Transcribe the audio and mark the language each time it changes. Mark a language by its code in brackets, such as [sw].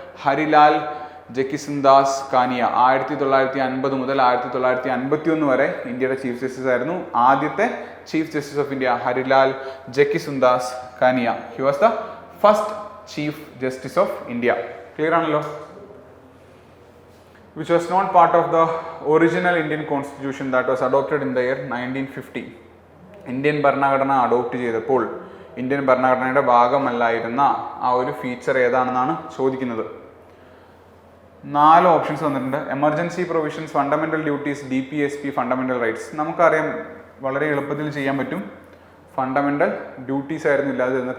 [ml] ഹരിലാൽ ജക്കിസൻദാസ് കാനിയ. 1950 മുതൽ 1951 വരെ ഇന്ത്യയുടെ ചീഫ് ജസ്റ്റിസ് ആയിരുന്നു. ആദ്യത്തെ chief justice of India Harilal ജക്കിസൻദാസ് Kania. [en] He was the first chief justice of India. [ml] Clear ആണല്ലോ? [en] which was not part of the original Indian constitution that was adopted in the year 1950. [ml] Indian ഭരണഘടന adopt ചെയ്തപ്പോൾ Indian ഭരണഘടനയുടെ ഭാഗമല്ലായിരുന്ന ആ ഒരു feature ഏതാണെന്നാണ് ചോദിക്കുന്നത്. 4 options വന്നിട്ടുണ്ട്. Emergency provisions, fundamental duties, DPSP, fundamental rights. നമുക്കറിയാം വളരെ എളുപ്പത്തിൽ ചെയ്യാൻ പറ്റും. ഫണ്ടമെന്റൽ ഡ്യൂട്ടീസ് ആയിരുന്നു ഇല്ലാതിരുന്നത്.